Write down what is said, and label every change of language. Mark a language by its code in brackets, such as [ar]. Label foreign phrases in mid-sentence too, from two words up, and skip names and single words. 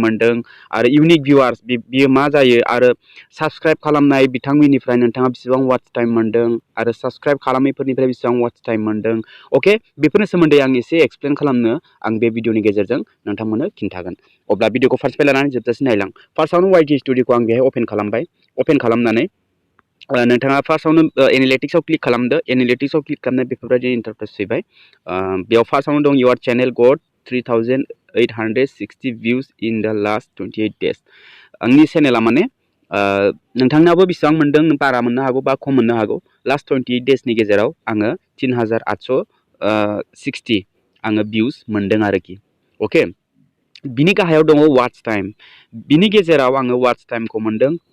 [brx] मोनदों आरो [en] unique viewers [brx] बियो मा जायो आरो साबस्क्राइब खालामनाय बिथांमोननिफ्राय नोंथाङा बेसेबां [en] watch time [brx] मोनदों आरो साबस्क्राइब खालामैफोरनिफ्राय बेसेबां [en] watch time [brx] मोनदों ओके बेफोरनि सोमोन्दै आं एसे एक्सप्लेन खालामनो आं बे भिडियोनि गेजेरजों नोंथांमोननो खिन्थागोन अब्ला भिडियोखौ फार्स्टनिफ्राय लानानै जोबजासिम नायलां फार्स्टआवनो वाइटि स्टुडिय'खौ आं बेहाय अपेन खालामबाय अपेन खालामनानै नोंथाङा फार्स्टआवनो एनालिटिक्सआव क्लिक खालामदो एनालिटिक्सआव क्लिक खालामनाय बेफोरबायदि इन्टारफेस फैबाय बेयाव फार्स्टआवनो दं [en] your channel got 3860 views in the last 28 days [brx] आंनि चेनेला माने नोंथांनाबो बेसेबां मोनदों बारा मोननो हागौ बा खम मोननो हागौ लास्ट 28 डेजनि गेजेराव आङो 3860 आङो भिउस मोनदों आरोखि ओके बिनि गाहायाव दङ [en] watch time [brx] बिनि गेजेराव आङो वाच टाइमखौ मोनदों